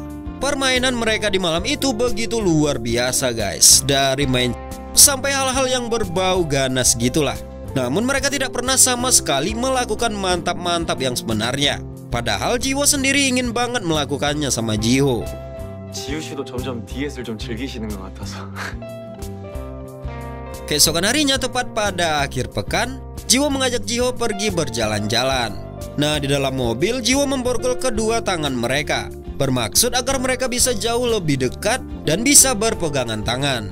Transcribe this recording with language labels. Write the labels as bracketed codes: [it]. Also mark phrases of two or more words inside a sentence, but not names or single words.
[id] Permainan mereka di malam itu begitu luar biasa guys. Dari main sampai hal-hal yang berbau ganas gitulah. Namun mereka tidak pernah sama sekali melakukan mantap-mantap yang sebenarnya. Padahal Jiwo sendiri ingin banget melakukannya sama Jiho. [ko] 지우 씨도 점점 디엣을 좀 즐기시는 것 같아서. [id] Keesokan harinya tepat pada akhir pekan, Jiwo mengajak Jiho pergi berjalan-jalan. Nah, di dalam mobil Jiwo memborgol kedua tangan mereka, bermaksud agar mereka bisa jauh lebih dekat dan bisa berpegangan tangan.